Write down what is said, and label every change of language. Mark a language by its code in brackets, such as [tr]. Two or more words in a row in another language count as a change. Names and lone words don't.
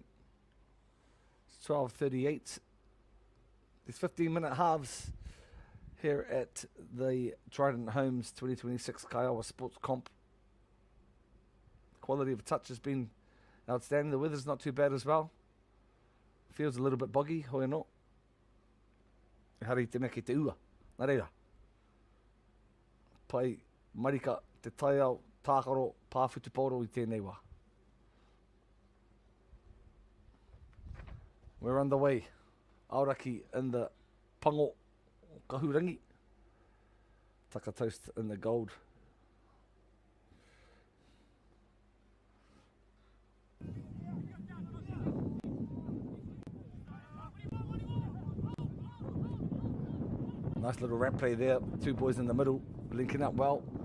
[en] It's 12:38. There's 15-minute halves here at the Trident Homes 2026 Kaiawa Sports Comp. Quality of touch has been outstanding. The weather's not too bad as well. Feels a little bit boggy, [mi] hoi anō. Hari te mea ki te ua. Nā reira. Pai marika te taiao tākaro pāwhutu pauro I tēnei wā. [en] We're on the way. Araki in the [mi] pango kahurangi. [en] Takat in the gold. Nice little rap play there. 2 boys in the middle, linking up well.